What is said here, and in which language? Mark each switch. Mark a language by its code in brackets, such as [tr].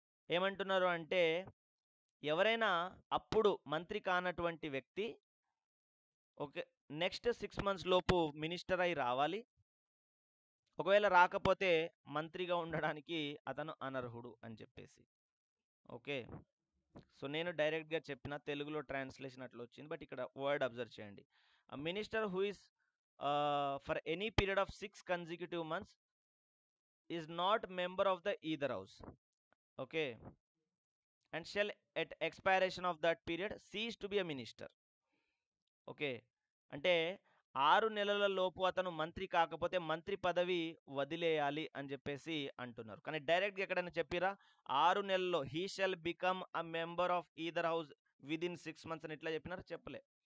[te] ఏమంటున్నారు అంటే, ఎవరైనా అప్పుడు మంత్రి కానటువంటి వ్యక్తి ఓకే నెక్స్ట్ 6 months లోపు మినిస్టర్ అయి రావాలి. ఒకవేళ రాకపోతే మంత్రిగా ఉండడానికి అతను అనర్హుడు అని చెప్పేసి. ఓకే, సో నేను డైరెక్ట్గా చెప్పిన, తెలుగులో ట్రాన్స్లేషన్ అట్లా వచ్చింది, బట్ ఇక్కడ వర్డ్ అబ్జర్వ్ చేయండి. [en] Minister who is for any period of 6 consecutive months is not member of the either house, okay, and shall at expiration of that period cease to be a minister. [te] Okay, అంటే 6 నెలల లోపు అతను మంత్రి కాకపోతే మంత్రి పదవి వదిలేయాలి అని చెప్పేసి అంటున్నారు. కానీ డైరెక్ట్గా ఎక్కడైనా చెప్పిరా 6 నెలల్లో [en] he shall become a member of either house within 6 months [te] అని ఇట్లా చెప్పినారు? చెప్పలే.